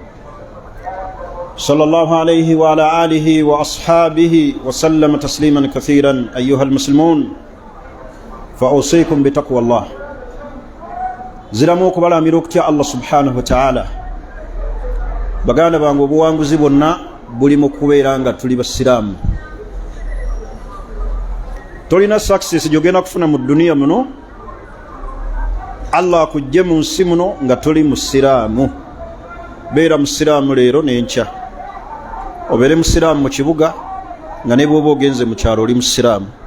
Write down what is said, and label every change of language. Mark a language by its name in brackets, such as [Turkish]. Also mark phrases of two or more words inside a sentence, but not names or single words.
[Arabic] صلى الله عليه وعلى آله وأصحابه وسلم تسليما كثيرا. أيها المسلمون فأوصيكم بتقوى الله. زلموك بلا ميروك الله سبحانه وتعالى [Ganda] baganda bangu obuwanguzi bwonna buli mu kubeera nga tuli basiraamu. Tolina success gyogenda kufuna mu duniya muno Allah akujje mu nsi muno nga toli musiraamu. Beera musiraamu leero n'enkya, obeere musiraamu mu kibuga nga ne bw'oba ogenze mu kyalo oli musiraamu.